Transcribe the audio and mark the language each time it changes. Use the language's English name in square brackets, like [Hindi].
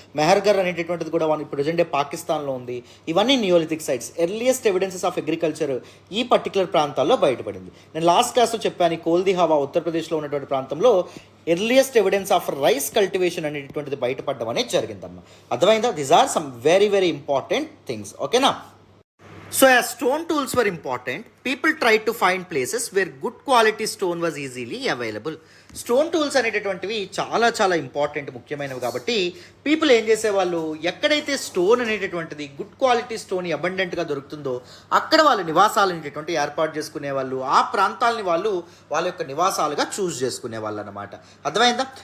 [Telugu] మెహర్గర్ అనేటటువంటిది కూడా present day పాకిస్తాన్లో ఉంది. ఇవన్నీ neolithic sites. Earliest evidences of agriculture ఈ పర్టికులర్ ప్రాంతాల్లో బయటపడింది. నేను లాస్ట్ క్లాస్లో చెప్పాను, కోల్దిహవా ఉత్తరప్రదేశ్లో ఉన్నటువంటి ప్రాంతంలో earliest evidence of rice cultivation అనేటటువంటిది బయటపడడం అనేది జరిగిందమ్మా. అర్థమైందా? [English] These are some very very important things. ఓకేనా? So as stone tools were important, people tried to find places where good quality stone was easily available. [Telugu] Stone tools అనేటటువంటివి చాలా చాలా important, ముఖ్యమైనవి. కాబట్టి పీపుల్ ఏం చేసేవాళ్ళు, ఎక్కడైతే స్టోన్ అనేటటువంటిది గుడ్ క్వాలిటీ స్టోన్ అబండెంట్గా దొరుకుతుందో అక్కడ వాళ్ళు నివాసాలు అనేటటువంటి ఏర్పాటు చేసుకునేవాళ్ళు. ఆ ప్రాంతాలని వాళ్ళ యొక్క నివాసాలుగా చూస్ చేసుకునేవాళ్ళు అనమాట. అర్థమైందా?